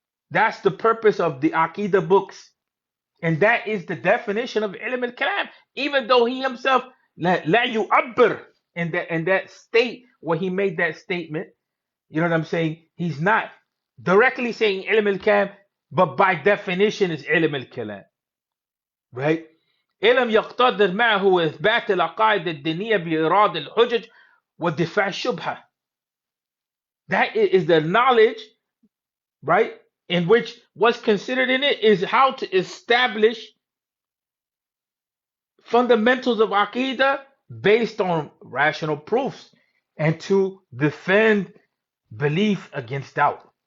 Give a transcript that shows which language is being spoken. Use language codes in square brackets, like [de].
[en] That's the purpose of the Aqidah books. And that is the definition of Ilm al-Kalam. Even though he himself, la yu'abbir, in that state where he made that statement, you know what I'm saying? He's not directly saying Ilm al-Kalam, but by definition is Ilm al-Kalam. Right? [ar] علم يقتضي معه إثبات العقائد الدينية بإيراد الحجج ودفاع الشبهة. [en] That is the knowledge, right? In which what's considered in it is how to establish fundamentals of Aqidah based on rational proofs and to defend belief against doubt.